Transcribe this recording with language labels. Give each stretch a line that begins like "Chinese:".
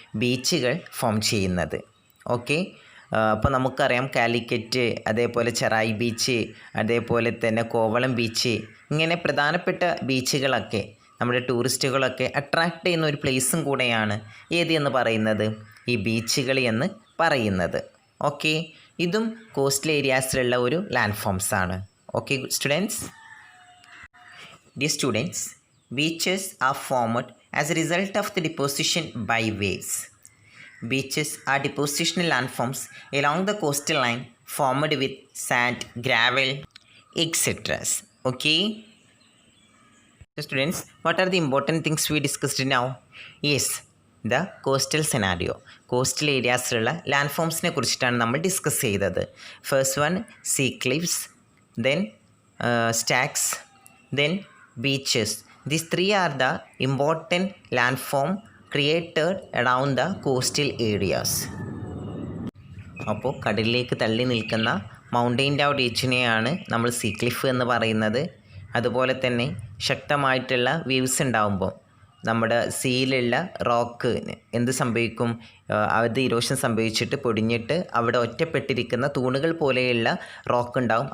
Malayalam: ബീച്ചുകൾ ഫോം ചെയ്യുന്നത്. ഓക്കെ, അപ്പോൾ നമുക്കറിയാം കാലിക്കറ്റ്, അതേപോലെ ചെറായി ബീച്ച്, അതേപോലെ തന്നെ കോവളം ബീച്ച്, ഇങ്ങനെ പ്രധാനപ്പെട്ട ബീച്ചുകളൊക്കെ നമ്മുടെ ടൂറിസ്റ്റുകളൊക്കെ അട്രാക്റ്റ് ചെയ്യുന്ന ഒരു പ്ലേസും കൂടെയാണ് ഏത് എന്ന് പറയുന്നത്? ഈ ബീച്ചുകൾ എന്ന് പറയുന്നത്. ഓക്കെ, ഇതും കോസ്റ്റൽ ഏരിയാസിലുള്ള ഒരു ലാൻഡ് ആണ്. Okay students.
English: Dear students, beaches are formed as a result of the deposition by waves. Beaches are depositional landforms along the coastal line formed with sand, gravel, etc. Okay? So students, what are the important things we discussed now? Yes, the coastal scenario.
Malayalam: Coastal ഏരിയാസിലുള്ള ലാൻഡ്ഫോംസിനെ കുറിച്ചിട്ടാണ് നമ്മൾ discuss ചെയ്തത്.
English: First one sea cliffs, then stacks, then beaches. These three are the important landform created around the coastal areas.
Malayalam: അപ്പോൾ കടലിലേക്ക് തള്ളി നിൽക്കുന്ന മൗണ്ടെയിൻ്റെ ആ റീജിയനെയാണ് നമ്മൾ see cliff എന്ന് പറയുന്നത്. അതുപോലെ തന്നെ ശക്തമായിട്ടുള്ള വേവ്സ് ഉണ്ടാകുമ്പോൾ നമ്മുടെ സീയിലുള്ള റോക്ക് എന്ത് സംഭവിക്കും, അത് ഇരോഷൻ സംഭവിച്ചിട്ട് പൊടിഞ്ഞിട്ട് അവിടെ ഒറ്റപ്പെട്ടിരിക്കുന്ന തൂണുകൾ പോലെയുള്ള റോക്ക് ഉണ്ടാവും.